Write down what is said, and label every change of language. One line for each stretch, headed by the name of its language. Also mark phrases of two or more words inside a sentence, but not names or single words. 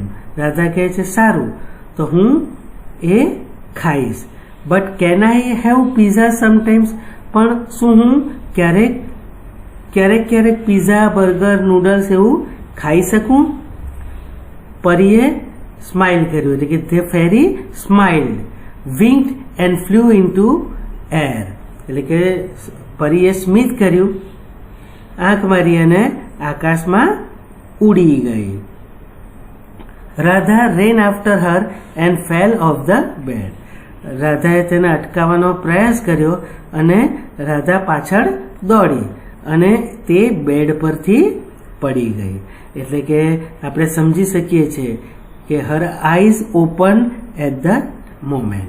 Gujarati: રાધા કહે છે સારું તો હું એ ખાઈશ.
English: But can I have pizza sometimes.
Gujarati: પણ શું હું ક્યારેક પીઝા, બર્ગર, નૂડલ્સ એવું ખાઈ શકું? પરીએ સ્માઇલ કર્યું. એટલે કે
English: the fairy smiled, winked and flew into air.
Gujarati: એટલે કે પરીએ સ્મિત કર્યું, આંખ મારી અને આકાશમાં ઉડી ગઈ.
English: રાધા ran after her and fell off the bed.
Gujarati: રાધાએ તેને અટકાવવાનો પ્રયાસ કર્યો અને રાધા પાછળ દોડી અને તે બેડ પરથી પડી ગઈ. એટલે કે આપણે સમજી શકીએ છીએ કે
English: her eyes open at the moment.